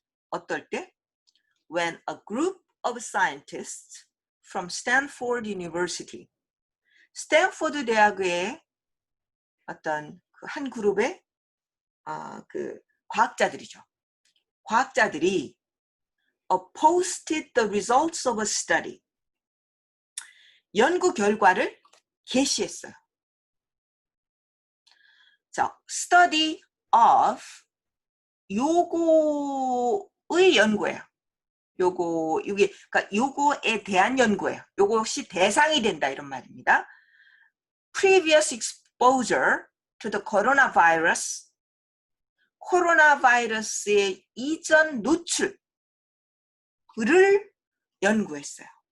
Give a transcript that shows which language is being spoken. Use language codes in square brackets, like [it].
[ko] 어떨 때? [en] When a group of scientists from Stanford University, [ko] 스탠포드 대학의 어떤 그 한 그룹의 그 과학자들이죠. 과학자들이 [en] posted the results of a study, [ko] 연구 결과를 게시했어요. 자, [en] study of [ko] 요거의 연구예요. 그러니까 요거에 대한 연구예요. 요것이 대상이 된다 이런 말입니다. [en] Previous exposure to the coronavirus, [ko] 코로나 바이러스의 이전 노출을 연구했어요.